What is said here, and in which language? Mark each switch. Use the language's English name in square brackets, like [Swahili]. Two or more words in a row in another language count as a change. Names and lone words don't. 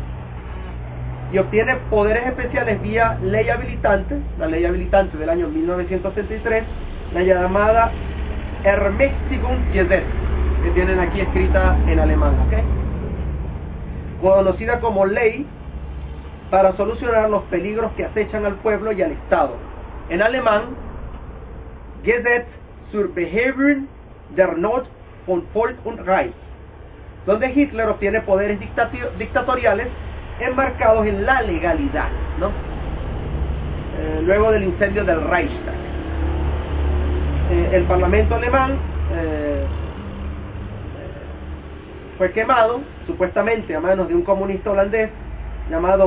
[Spanish] Y obtiene poderes especiales vía ley habilitante, la ley habilitante del año 1963, la llamada Ermächtigungsgesetz, que tienen aquí escrita en alemán, ¿ok? Conocida como ley para solucionar los peligros que acechan al pueblo y al Estado. En alemán, [German] Gesetz zur Behebung der Not von Volk und Reich, [Spanish] donde Hitler obtiene poderes dictatoriales enmarcados en la legalidad, ¿no? Luego del incendio del Reichstag, el parlamento alemán fue quemado supuestamente a manos de un comunista holandés llamado